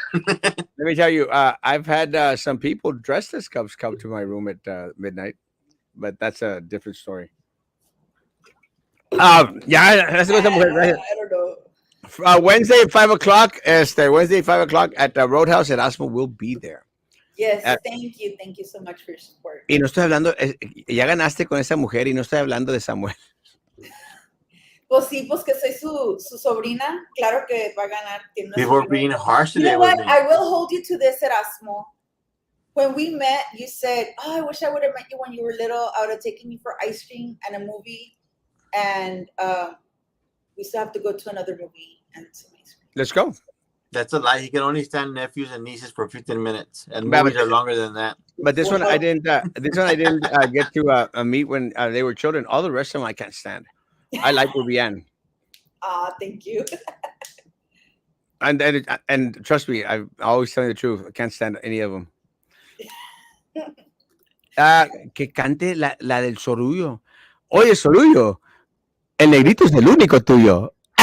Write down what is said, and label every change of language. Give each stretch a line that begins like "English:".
English: Let me tell you, I've had some people dressed as cops come to my room at midnight, but that's a different story. Let's go right here. I don't know. Wednesday at 5 o'clock. Wednesday at 5 o'clock at the Roadhouse. Erasmo will be there. Yes, thank you. Thank you so much for your support.
Spanish: Y no estoy hablando, ya ganaste con esa mujer y no estoy hablando de Samuel. Pues sí, pues que soy su sobrina. Claro que va a ganar.
English: People are being harsh today. You know what? I will hold you to this, Erasmo. When we met, you said, I wish I would have met you when you were little. I would have taken you for ice cream and a movie. And we still have to go to another movie and some ice cream. Let's go. That's a lie. He can only stand nephews and nieces for 15 minutes, and movies are longer than that. But this one I didn't. This one I didn't get to meet when they were children. All the rest of them I can't stand. I like Rubian. Thank you. And trust me, I'm always telling the truth. I can't stand any of them.
Spanish: Que cante la del Sorullo. Oye, Sorullo, el negrito es el único tuyo.